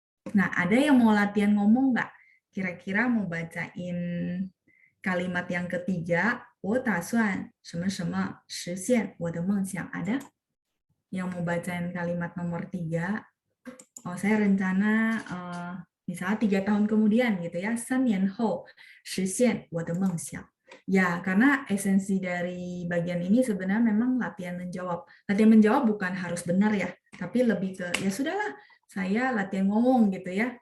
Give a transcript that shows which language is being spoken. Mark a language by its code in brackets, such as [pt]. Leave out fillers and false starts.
[id] Nah, ada yang mau latihan ngomong nggak? Kira-kira mau bacain kalimat yang ketiga, [zh] 我打算什么什么实现我的梦想. [id] Ada yang mau bacain kalimat nomor 3? Saya rencana misalnya 3 tahun kemudian gitu ya, [zh] 3年后实现我的梦想. [id] Ya, karena esensi dari bagian ini sebenarnya memang latihan menjawab. Latihan menjawab bukan harus benar ya, tapi lebih ke ya sudahlah, saya latihan ngomong gitu ya.